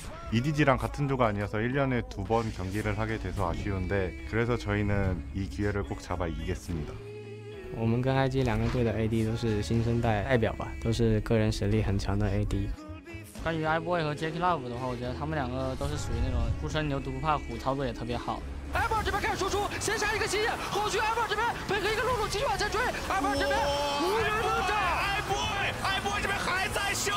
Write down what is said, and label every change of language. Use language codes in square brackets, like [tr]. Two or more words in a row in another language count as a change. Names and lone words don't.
[ko] EDG랑 같은 조가 아니어서 1년에 2번 경기를 하게 돼서 아쉬운데 그래서 저희는 이 기회를 꼭 잡아 이기겠습니다. [zh] 我们跟 IG 两个队的 AD 都是新生代代表吧，都是个人实力很强的 AD。关于 iBoy 和 Jackie Love 的话，我觉得他们两个都是属于那种初生牛犊不怕虎，操作也特别好。 iBoy 这边开始输出，先杀一个吸引，后续 iBoy 这边配合一个露露继续往前追 ，iBoy 这边无人能战 ，iBoy 这边还在秀。